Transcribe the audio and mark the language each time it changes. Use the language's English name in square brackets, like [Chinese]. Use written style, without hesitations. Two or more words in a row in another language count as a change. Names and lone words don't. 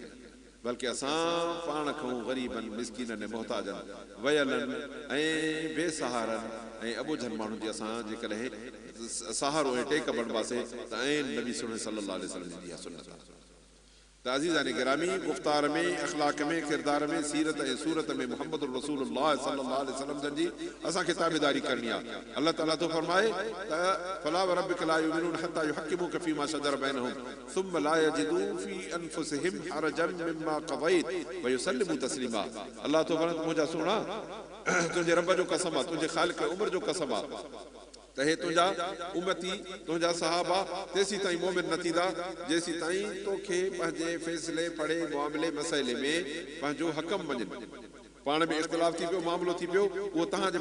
[Sindhi] बल्कि असां पाण खां ग़रीबनि मिसकीननि मोहताजनि वयलनि ऐं बेसहारनि ऐं अबोझनि माण्हुनि जी असां जेकॾहिं सहारो ऐं टेक बणिबासीं त ऐं नबी [Arabic] صلى الله عليه وسلم [Sindhi] जी सुन्नत त अज़ीज़ान गिरामी गुफ़्तार में अख़लाक में किरदार में सीरत ऐं सूरत में मुहम्मद रसूलुल्लाह [Arabic] صلى الله عليه وسلم [Sindhi] जन जी असांखे ताबेदारी करणी आहे अल्लाह ताला तो फरमाए त [Arabic] فلا وربك لا يؤمنون حتى يحكموك فيما شجر بينهم ثم لا يجدوا في أنفسهم حرجا مما قضيت ويسلموا تسليما [Sindhi] अल्लाह तो फरमाए मुंहिंजा सुणा तुंहिंजे रब जो कसम आहे तुंहिंजे ख़ालिक उम्र जो कसम आहे त हे तुंहिंजा उम्मती तुंहिंजा सहाबा तेसी ताईं मोमिन न थींदा जेसी ताईं तोखे पंहिंजे फ़ैसिले पढ़े मामले मसइले में पंहिंजो हकम मञनि पाण में इख़्तिलाफ़ थी पियो मामिलो थी पियो उहो तव्हांजे